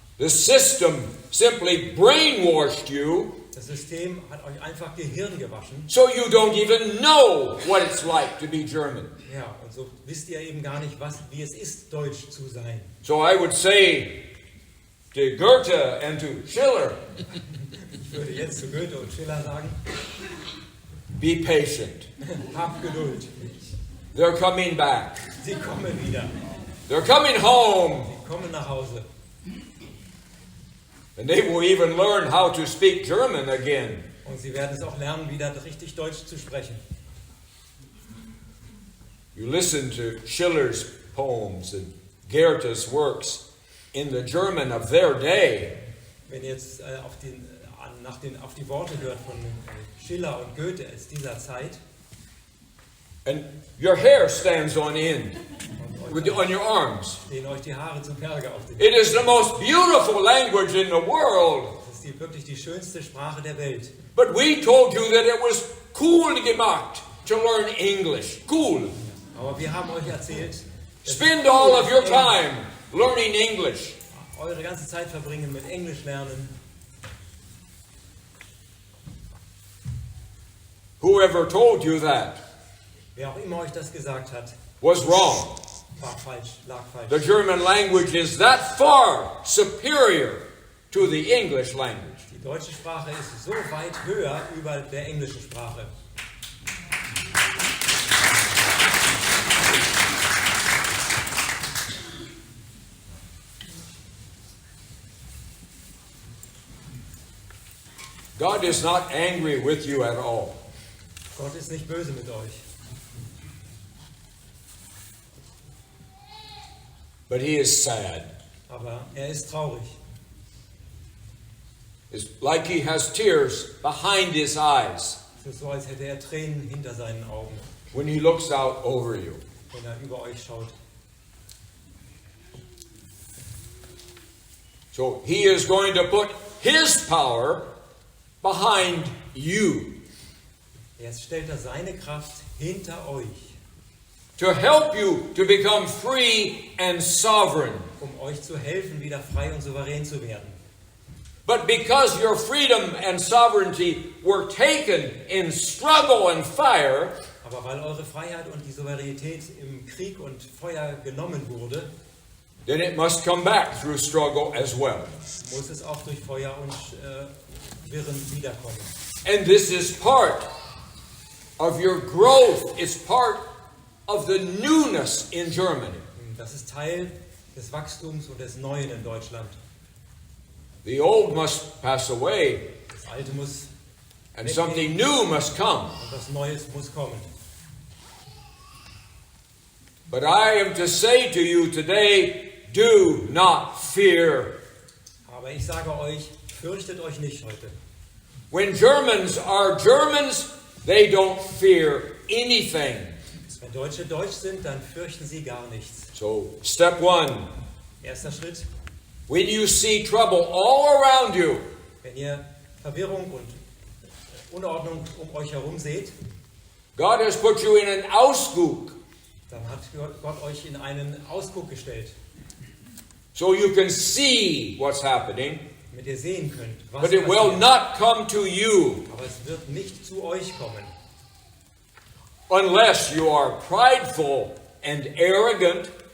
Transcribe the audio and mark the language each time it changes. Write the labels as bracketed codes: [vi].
[en] The system simply brainwashed you, [de] Das System hat euch einfach Gehirn gewaschen. [en] so you don't even know what it's like to be German. [de] Ja, und so wisst ihr eben gar nicht, wie es ist, Deutsch zu sein. [en] So I would say to Goethe and to Schiller, [de] Ich würde jetzt zu Goethe und Schiller sagen, [en] be patient. [de] habt Geduld. [en] They're coming back. [de] Sie kommen wieder. [en] They're coming home. [de] Sie kommen nach Hause. [en] And they will even learn how to speak German again. [de] Und sie werden es auch lernen, wieder richtig Deutsch zu sprechen. [en] You listen to Schiller's poems and Goethe's works in the German of their day. [de] Wenn ihr jetzt auf die Worte hört von Schiller und Goethe aus dieser Zeit, [en] And your hair stands on end on your arms. [de] stehen euch die Haare zu Berge auf den. [en] It is the most beautiful language in the world. [de] Das ist wirklich die schönste Sprache der Welt. [en] But we told you that it was cool [de] gemacht [en] to learn English. Cool. [de] Aber wir haben euch erzählt, dass [en] Spend all of your time learning English. [de] eure ganze Zeit verbringen mit Englisch lernen. [en] Whoever told you that [de] Wer auch immer euch das gesagt hat, [en] was wrong. [de] war falsch, lag falsch. [en] The German language is that far superior to the English language. [de] Die deutsche Sprache ist so weit höher über der englischen Sprache. [en] God is not angry with you at all. [de] Gott ist nicht böse mit euch. [en] But he is sad. [de] Aber er ist traurig. [en] It's like he has tears behind his eyes [de] Es ist so, als hätte er Tränen hinter seinen Augen, [en] when he looks out over you. [de] wenn er über euch schaut. [en] So he is going to put his power behind you [de] Jetzt stellt er seine Kraft hinter euch, [en] to help you to become free and sovereign. [de] euch zu helfen, wieder frei und souverän zu werden. [en] But because your freedom and sovereignty were taken in struggle and fire, [de] Aber weil eure Freiheit und die Souveränität im Krieg und Feuer genommen wurde, [en] then it must come back through struggle as well. [de] muss es auch durch Feuer und Wirren wiederkommen. [en] And this is part of your growth. It's part of the newness in Germany. [de] Das ist Teil des Wachstums und des Neuen in Deutschland. [en] The old must pass away, [de] Das Alte muss [en] and something new must come. [de] und was Neues muss kommen. [en] But I am to say to you today, do not fear. [de] Aber ich sage euch, fürchtet euch nicht heute. [en] When Germans are Germans, they don't fear anything. [de] Wenn Deutsche Deutsch sind, dann fürchten sie gar nichts. [en] So, step one, [de] Erster Schritt, [en] when you see trouble all around you, [de] wenn ihr Verwirrung und Unordnung um euch herum seht, [en] God has put you in an Ausguck, [de] dann hat Gott euch in einen Ausguck gestellt, [en] so you can see what's happening, [de] damit ihr sehen könnt, was [en] but it will [de] passiert. [en] not come to you [de] Aber es wird nicht zu euch kommen, [en] unless you are prideful and arrogant,